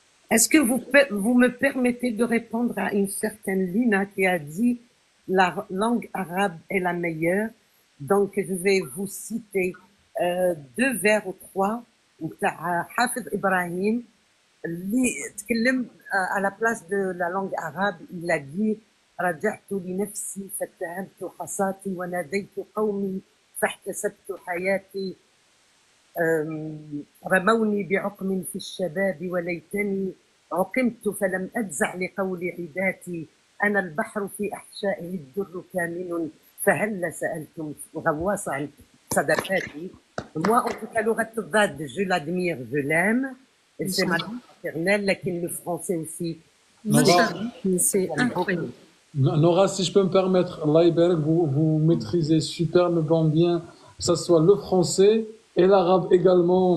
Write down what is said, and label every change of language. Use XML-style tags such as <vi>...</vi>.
<fr>Est-ce que vous me permettez de répondre à une certaine Lina qui a dit la langue arabe est la meilleure? Donc je vais vous citer 2 vers ou 3</fr> <ar>بتاع حافظ إبراهيم اللي تكلم</ar> <fr>à la place de la langue arabe. Il a dit</fr> <ar>رجعت لنفسي فاتهمت حصاتي وناديت قومي فاحتسبت حياتي رموني بعقم في الشباب وليتني عقمت فلم أجزع لقول عداتي أنا البحر في أحشائه الدر كامن فهل سألتم غواص عن صدقاتي.</ar> <fr>Moi, en tout cas, Laura Tobad, je l'admire, je l'aime. C'est ma langue maternelle, laquelle le français aussi. C'est incroyable. Nora, si je peux me permettre, Allah Ibarak, vous maîtrisez superbement bien, que ce soit le français et l'arabe également.</fr>